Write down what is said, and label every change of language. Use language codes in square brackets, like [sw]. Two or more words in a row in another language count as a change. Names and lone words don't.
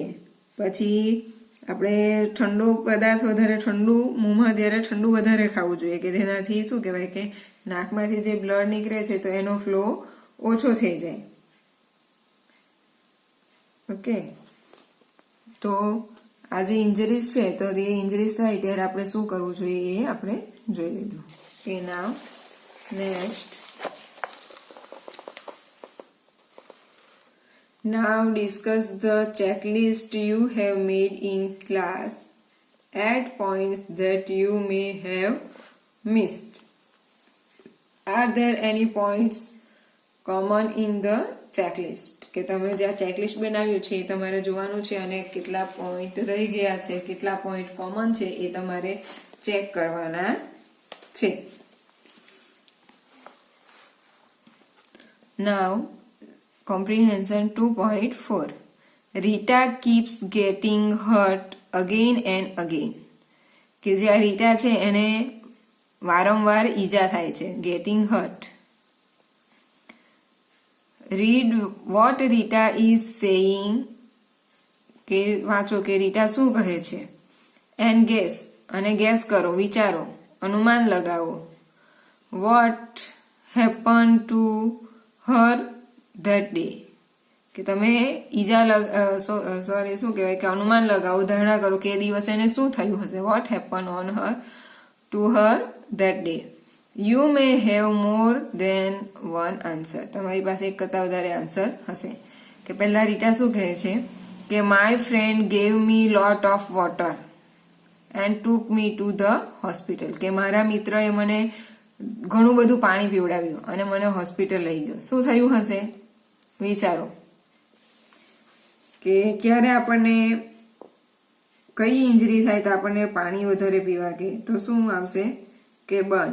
[gu] પછી આપણે ઠંડો પદાર્થ વધારે, ઠંડુ મોંમાં ત્યારે ઠંડુ વધારે ખાવું જોઈએ, કે જેનાથી શું કહેવાય કે નાકમાંથી જે બ્લડ નીકળે છે તો એનો ફ્લો ઓછો થઈ જાય. ઓકે, તો આ જે ઇન્જરીઝ છે, તો એ ઇન્જરીઝ થાય ત્યારે આપણે શું કરવું જોઈએ એ આપણે જોઈ લીધું. [en] કે now next, now discuss the checklist you have made in class. Add points that you may have missed. Are there any points common in the checklist? [gu] કે તમે જે આ ચેકલિસ્ટ બનાવ્યું છે એ તમારે જોવાનું છે અને કેટલા પોઈન્ટ રહી ગયા છે, કેટલા પોઈન્ટ કોમન છે એ તમારે ચેક કરવાના છે. [en] Now comprehension 2.4. Rita keeps getting hurt again and again. [gu] કે જે આ રીટા છે એને વારંવાર ઈજા થાય છે, [en] getting hurt. Read what Rita is saying, [gu] કે વાંચો કે રીટા શું કહે છે. [en] And guess, [gu] અને ગેસ કરો, વિચારો, અનુમાન લગાવો. [en] What happened to her that day, [gu] કે તમે શું કહેવાય કે અનુમાન લગાવો, ધારણા કરો કે એ દિવસે એને શું થયું હશે. [en] What happened on her to her that day. You may have more than one answer. [gu] તમારી પાસે એક કરતા વધારે આન્સર હશે. કે પહેલા રીટા શું કહે છે કે [en] my friend gave me lot of water and took me to the hospital. [gu] કે મારા મિત્રએ મને ઘણું બધું પાણી પીવડાવ્યું અને મને હોસ્પિટલ લઈ ગયો. શું થયું હશે વિચારો. કે ક્યારે આપણને કઈ ઇન્જરી થાય તો આપણને પાણી વધારે પીવા કે, તો શું આવશે કે બર્ન.